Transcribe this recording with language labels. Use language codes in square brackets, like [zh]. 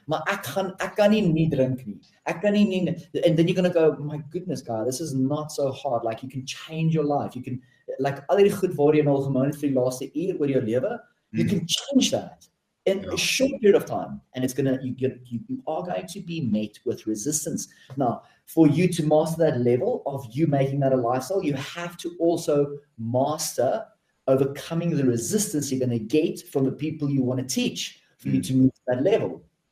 [af] Maar ek kan nie drink nie. Ek kan nie. [en] And then you're going to go, my goodness, guy, this is not so hard. Like, you can change your life. You can, like, [af] al die goed waar jy nou gemoon het vir die laaste uur oor jou lewe, [en] you can change that in a short period of time. And it's going to, you are going to be met with resistance. Now, for you to master that level of you making that a lifestyle, you have to also master overcoming the resistance you're going to get from the people you want to teach for you to move to that level.